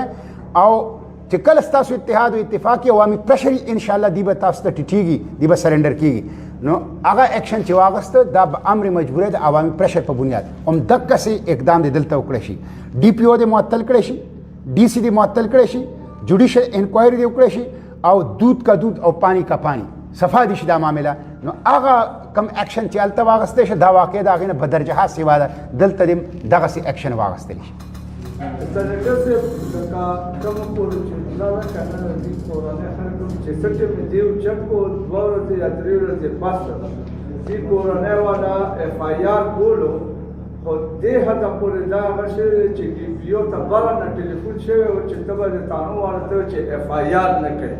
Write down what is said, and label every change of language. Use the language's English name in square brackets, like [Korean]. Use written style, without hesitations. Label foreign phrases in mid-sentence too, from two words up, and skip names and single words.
[Pashto] او چې کله ستاسو اتحاد او اتفاق کې عوامي پرشر ان شاء الله دی به تاسو ته ټیټیږي، دی به سرنډر کیږي، نو هغه ایکشن چې واغسته دا به امر مجبوری د عوامي پرشر په بنیاد هم دقسې اقدام دی دلته وکړی شي، ډي پی او دې معطل کړی شي، ډي سی دې معطل کړی شي، [English] judicial inquiry [Pashto] دې وکړی شي او [Urdu] دودھ کا دودھ [Pashto] او [Urdu] پانی کا پانی [Pashto] صفا دي شي دا معامله. نو هغه کم ایکشن چې هلته واغستی شي دا واقع د هغې نه بدرجه سیوا ده، دلته دې دغسې ایکشن واغستلی شي. سنیټر صاحب لکه کوم پورې چې دا که نه دي کورنۍ خلک چې څه چې دیو چک کو 2 ورځې یا 3 ورځې پس دې کورنۍ والا اف آی آر کولو، خو دې حده پورې دا هغه شوی چې ډي پي او ته بره نه ټلیفون شوی و چې ته به د قانون والا ته چې اف آی آر نه کوي.